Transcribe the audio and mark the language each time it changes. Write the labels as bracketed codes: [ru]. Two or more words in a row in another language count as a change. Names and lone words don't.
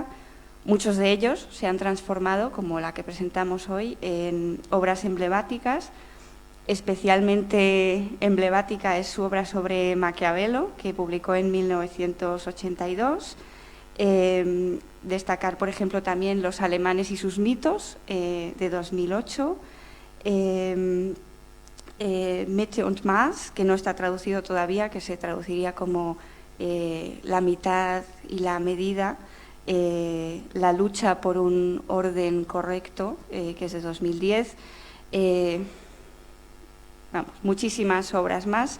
[es] Muchos de ellos se han transformado, como la que presentamos hoy, en obras emblemáticas. Especialmente emblemática es su obra sobre Maquiavelo, que publicó en 1982. Destacar, por ejemplo, también Los alemanes y sus mitos, de 2008. Mitte und Maß, que no está traducido todavía, que se traduciría como La mitad y la medida, la lucha por un orden correcto, que es de 2010. Muchísimas obras más.